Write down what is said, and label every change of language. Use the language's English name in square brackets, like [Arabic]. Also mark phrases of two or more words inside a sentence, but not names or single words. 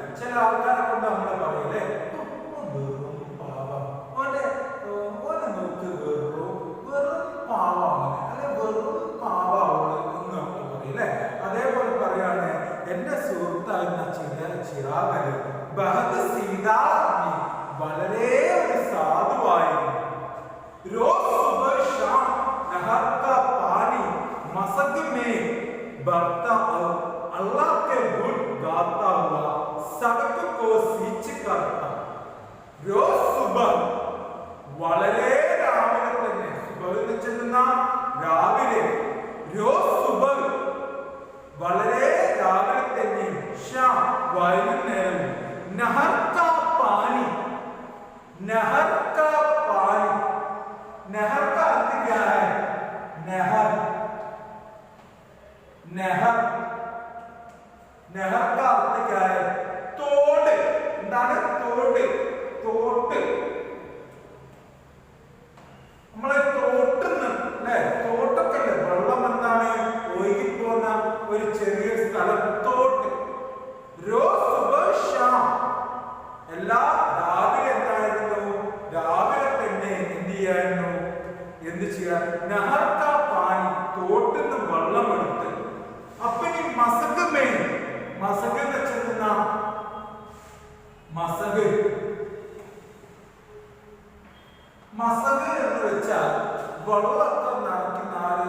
[Malayalam] ചില ആൾക്കാരെ കൊണ്ട് നമ്മൾ പറയില്ലേ, വെറും പാവം, ഓനെ നോക്ക് വെറും പാവമാണ്, അല്ലെ വെറും പാവമാണ് എന്ന് നമ്മൾ പറയില്ലേ. അതേപോലെ പറയാണ് എന്റെ സുഹൃത്തായിരുന്ന ചിറാഗ് അലി [Hindi] बहुत सीधा आदमी [Malayalam] വളരെ ഒരു സാധുവായിരുന്നു. [Hindi] रोज सुबह शाम नहर का पानी मसक में बहता और अल्लाह के गुण गाता हुआ सड़क को सींच करता. रोज सुबह [Malayalam] വളരെ രാവിലെ തന്നെ, സുബഹ് ചെല്ലുന്ന രാവിലെ, [Hindi] रोज सुबह [Malayalam] വളരെ രാവിലെ തന്നെ, शाम വൈകുന്നേരം, [Hindi] नहर का पानी, नहर का पानी, नहर का अर्थ क्या है? नहर नहर नहर का अर्थ क्या है? [Malayalam] തോട്. എന്താണ്? തോട്. തോട്ട്. നമ്മളെ തോട്ടുന്ന്, അല്ലെ? തോട്ടൊക്കെ അല്ലേ വെള്ളം എന്താണ് ഒഴുകിപ്പോന്ന ഒരു ചെറിയ സ്ഥലം, തോട്ട്. [Hindi] रोज सुबह शाम [Malayalam] എല്ലാ രാവിലെ എന്തായിരുന്നു? രാവിലെ തന്നെ എന്ത് ചെയ്യായിരുന്നു? എന്ത് ചെയ്യാൻ? [Hindi] नहर का पानी [Malayalam] തോട്ടിന്ന് വെള്ളം എടുത്ത്. അപ്പൊ ഈ [Hindi] मसक में, [Malayalam] മസക് എന്ന് വെച്ചാൽ മസക്, മസക് എന്ന് വെച്ചാൽ വെള്ളമൊക്കെ നിറയ്ക്കുന്ന ആര്?